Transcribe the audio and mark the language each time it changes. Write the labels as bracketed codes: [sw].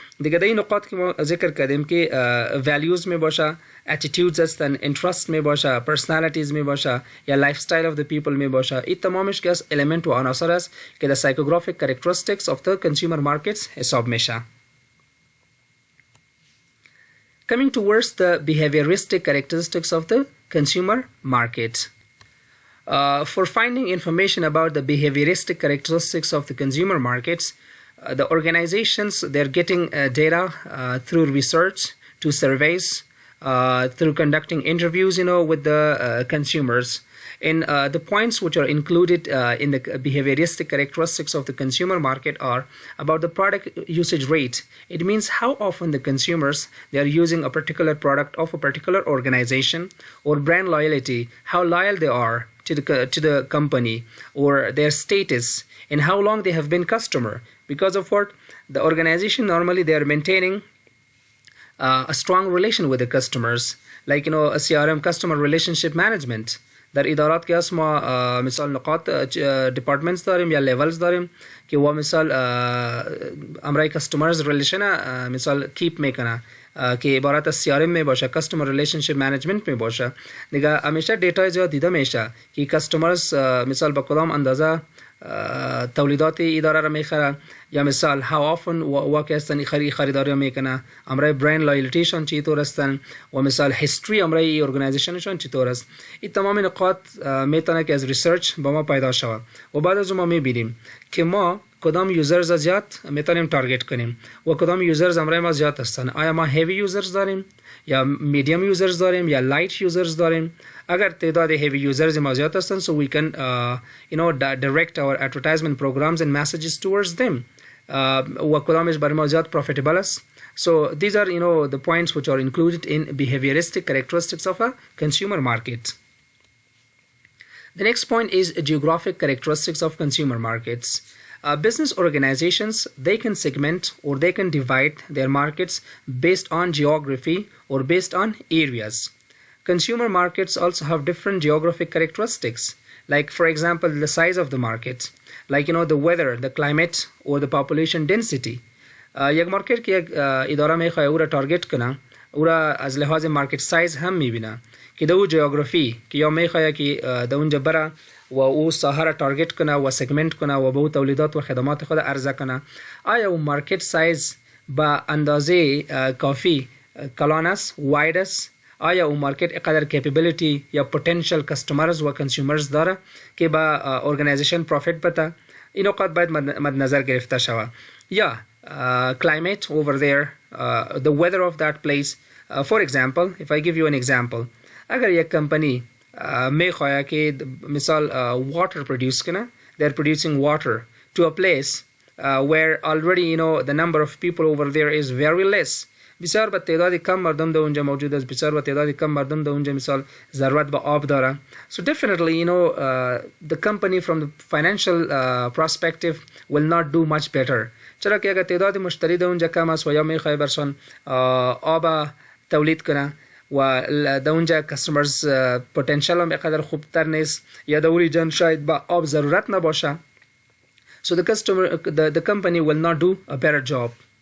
[fa] دیگه این نقاط که ما ذکر کردیم که values می باشه، attitudes هستن، interest می باشه، personalities می باشه یا [en] lifestyle of the people [fa] می باشه. این تمامش که است element و عناصر است که [en] the psychographic characteristics of the consumer markets [fa] حساب میشه. [en] Coming towards the behavioristic characteristics of the consumer market. For finding information about the behavioristic characteristics of the consumer markets, the organizations, they're getting data through research, to surveys, through conducting interviews, with the consumers. And the points which are included in the behavioristic characteristics of the consumer market are about the product usage rate. It means how often the consumers, they are using a particular product of a particular organization, or brand loyalty, how loyal they are to the company, or their status, and how long they have been customer. Because of what? The organization normally they are maintaining a strong relation with the customers, like a CRM, customer relationship management. [fa] در ادارات که ما مثال نقاط departments داریم یا levels داریم که و مثال امرای customers relation مثال keep میکنه که عبارت از CRM می باشه، customer relationship management می باشه. دیگه همیشه دیتا زیاد دیده میشه که customers مثال با کدام اندازه تولیدات اداره را میخره یا مثال [en] how often [fa] واقع هستن خریداری میکنه، امرای برند لایلتیشون چطور هستن و مثال هیستوری امرای ارگانایزیشنشون چطور است. این تمام نقاط میتونه که از ریسرچ با ما پیدا شود و بعد از ما میبینیم که ما کدام یوزرز زیاد میتونیم تارگت کنیم و کدام یوزرز امرای ما زیاد هستن. آیا ما هیوی یوزرز داریم یا میدیم یوزرز داریم یا لایت یوزرز داریم؟ اگر تعداد heavy users ما زیاد هستن [en] so we can direct our advertisement programs and messages towards them [fa] و کدامش برای ما زیاد profitable است. [en] So these are the points which are included in behavioristic characteristics of a consumer market. The next point is geographic characteristics of consumer markets. Business organizations, they can segment or they can divide their markets based on geography or based on areas. Consumer markets also have different geographic characteristics, like for example the size of the market, like the weather, the climate or the population density. [fa] یک مارکت که یک اداره میخواد او را تارگت کنه او را از لحاظ مارکت سایز هم میبینه که دو جغرافی که یا میخواد که در اونجا بره و او ساحه را تارگت کنه و سگمنت کنه و به او تولیدات و خدمات خود عرضه کنه. آیا او مارکت سایز با اندازه کافی کلان است، واید است؟ آیا او مارکت اقدر کیپیبیلیتی یا پوتنشل کستمرز و کنسیومرز داره که با ارگانایزیشن پروفیت بده؟ این نکات باید مد نظر گرفته شود. [en] یا climate over there, the weather of that place. For example, if I give you an example, [fa] اگر یک کمپنی میخواد که مثال water produce کنه, [en] they're producing water to a place where already the number of people over there is very less. [fa] بسیار با تعداد کم مردم در اونجا موجود است، بسیار با تعداد کم مردم در اونجا مثال ضرورت به آب داره. [en] So definitely the company from the financial perspective will not do much better. [fa] چرا که اگر تعداد مشتری در اونجا کم است و یا میخواد برسون آب تولید کنه و در اونجا کستمرز پتانسیل هم بقدر خوبتر نیست یا در اولی جان شاید با آب ضرورت نباشه. [en] So the company will not do a better job.